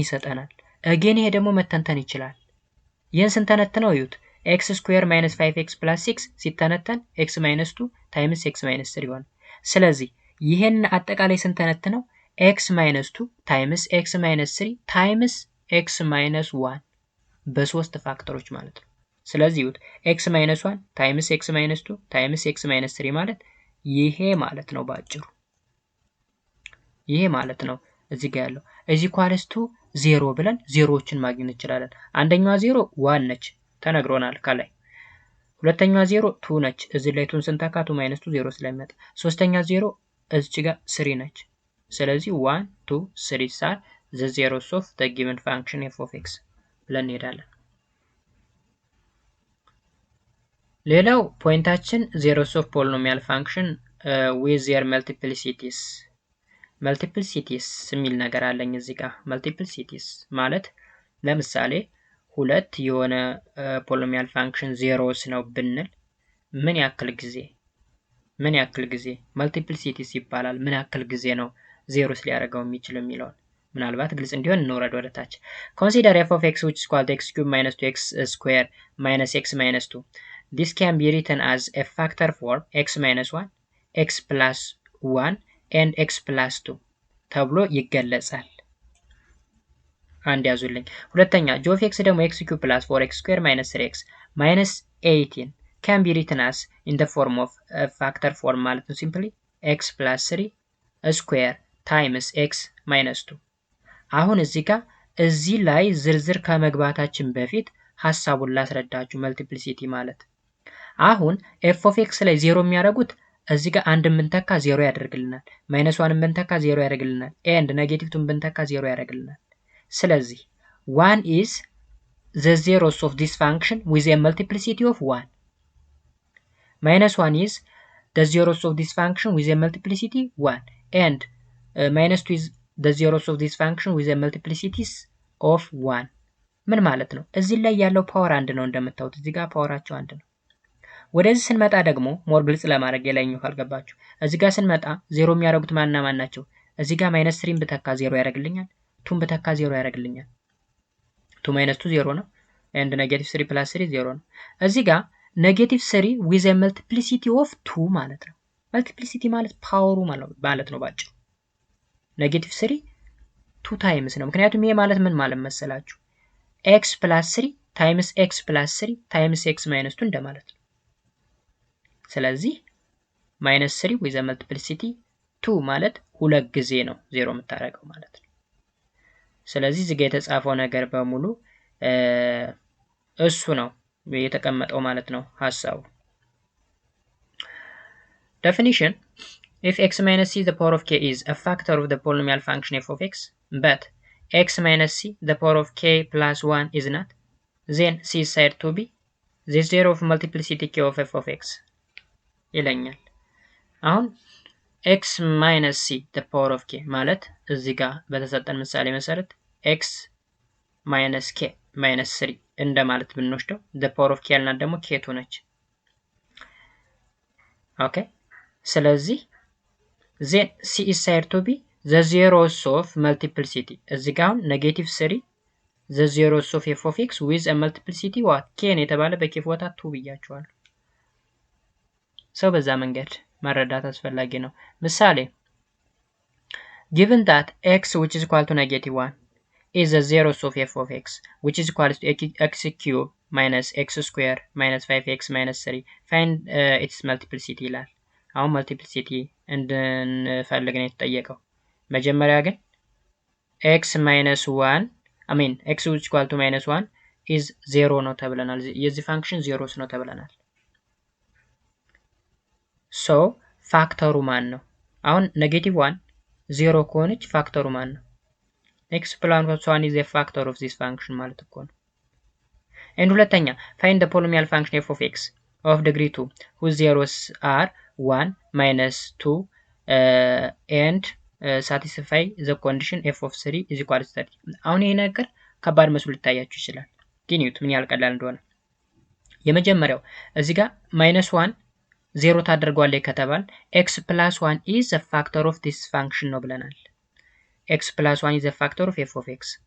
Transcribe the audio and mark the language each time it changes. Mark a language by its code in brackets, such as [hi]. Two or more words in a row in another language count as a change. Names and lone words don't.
[am] ይሰጠናል። አገን ይሄ ደግሞ መተንተን ይችላል። ይሄን ስንተነትነው እዩት [en] x square minus 5x plus 6 [am] ሲተነተን [en] x minus 2 times x minus 3 [am] ይሆናል። ስለዚህ ይሄን አጠቃላይ ስንተነትነው [en] x minus 2 times x minus 3 times x minus 1 [am] በሶስት ፋክተሮች ማለት ነው። ስለዚህ ይሁት [en] x minus 1 times x minus 2 times x minus 3 [am] ማለት ይሄ ማለት ነው ባጭሩ። ይሄ ማለት ነው እዚህ ጋር ያለው [en] is equals to [am] 0 ብለን ዜሮዎችን ማግኘት እንችላለን። አንደኛዋ 0 1 ነች ተነግሮናል ከላይ። ሁለተኛዋ 0 2 ነች። እዚህ ላይ 2ን ስንተካ 2 minus 2 0 ስለሚመጣ ሶስተኛ 0 እዚህ ጋር 3 ነች። ስለዚህ 1 2 3 [en] are the zeros of the given function f of x [am] ብለን እንሄዳለን። ሌላው ፖይንታችን [en] zeros of polynomial function with their multiplicities [am] የሚል ነገር አለኝ እዚህ ጋር። multiplicities ማለት ለምሳሌ ሁለት የሆነ [en] polynomial function zeros [am] ነው ብንል ምን ያክል ጊዜ multiplicities ይባላል። ምን ያክል ጊዜ ነው ዜሮስ ሊያደርገው የሚችል የሚለው ምናልባት ግልጽ እንዲሆን እንወረድ ወደ ታች። [en] consider f of x which is equal to x cube minus 2x square minus x minus 2. This can be written as a factor form x minus 1 x plus 1 and x plus 2 [am] ተብሎ ይገለጻል። አንድ ያዙልኝ። ሁለተኛ [en] g of x ደግሞ x cube plus 4x square minus 3x minus 18 can be written as in the form of a factor form [am] ማለት ነው [en] simply x plus 3 square times x minus 2። [am] አሁን እዚህ ላይ ዝርዝር ከመግባታችን በፊት ሐሳቡን ላስረዳችሁ። መልቲፕሊሲቲ ማለት አሁን [en] f of x [am] ላይ 0 የሚያደርጉት እዚህ ጋር አንድ ብንተካ 0 ያደርግልናል፣ ማይነስ 1 ብንተካ 0 ያደርግልናል፣ and ኔጌቲቭ 2 ብንተካ 0 ያደርግልናል። ስለዚህ [en] 1 is the zeros of this function with a multiplicity of 1. minus 1 is the zeros of this function with a multiplicity 1 and minus 2 is the zeros of this function with a multiplicities of 1. [am] ምን ማለት ነው? እዚህ ላይ ያለው ፓወር አንድ ነው እንደምታዩት እዚህ ጋር ፓወራቸው አንድ ነው። ወደዚህ ስንመጣ ደግሞ ሞር ግልጽ ለማድረግ የላይኛው ካልገባችሁ እዚህ ጋር ስንመጣ 0 የሚያደርጉት ማን ናቸው? እዚህ ጋር -3 ብተካ 0 ያደርግልኛል፣ 2 ብተካ 0 ያደርግልኛል። 2 - 2 0 ነው and -3 + 3 0 ነው። እዚህ ጋር -3 [en] with a multiplicity of 2 [am] ማለት ነው። መልቲፕሊሲቲ ማለት ፓወሩ ማለት ነው ባጭሩ። -3 2 ታይምስ ነው። ምክንያቱም ይሄ ማለት ምን ማለት መሰላችሁ? [en] x plus 3 times x plus 3 times x minus 2 [am] እንደማለት ነው። ስለዚህ [en] minus 3 with a multiplicity 2 [am] ማለት ሁለት ጊዜ ነው 0 የምታደርገው ማለት ነው። ስለዚህ እዚህ ጋር የተጻፈው ነገር በሙሉ እሱ ነው የተቀመጠው ማለት ነው ሐሳቡ። [en] Definition: if x minus c the power of k is a factor of the polynomial function f of x, but x minus c the power of k plus 1 is not, then c is said to be the zero of multiplicity k of f of x [am] ይለኛል። አሁን [en] x minus c the power of k [am] ማለት እዚህ ጋር በተሰጠን ምሳሌ መሰረት [en] x minus k minus 3 [am] እንደማለት ብንወስደው [en] the power of k [am] ያልናት ደግሞ k2 ነች። [en] ኦኬ ስለዚህ then c is said to be the zeros of multiplicity [am] እዚህ ጋር አሁን [en] -3 the zeros of f of x with a multiplicity what k [am] ነው የተባለ በk ቦታ 2 ብያቸዋለሁ። ሰው በዛ መንገድ መረዳት አስፈላጊ ነው። ምሳሌ [en] given that x which is equal to -1 is the zeros of f of x which is equal to x cube minus x square minus 5x minus 3 find its multiplicity [am] ይላል። አሁን [en] multiplicity [am] እንድንፈልግ ነው የተጠየቀው። መጀመሪያ ግን [en] x minus 1 I mean x which is equal to -1 is 0 [am] ነው ተብለናል። የዚህ ፋንክሽን 0 ነው ተብለናል። [en] so [am] ፋክተሩ ማን ነው? አሁን -1 0 ከሆነች ፋክተሩ ማን ነው? [en] x plus 1 is a factor of this function [am] ማለት እኮ ነው። [en] and ሁለተኛ find the polynomial function f of x of degree 2 whose zeros are 1 minus 2 and satisfy the condition f of 3 is equal to 30 [am] አሁን ይሄ ነገር ከባድ መስሎ ሊታያችሁ ይችላል፣ ግን ይሁት ምን ያህል ቀላል እንደሆነ። የመጀመሪያው እዚህ ጋር -1 0 ታደርጓለች ከተባል [en] x plus 1 is a factor of this function [am] ነው ብለናል። [en] x plus 1 is a factor of f of x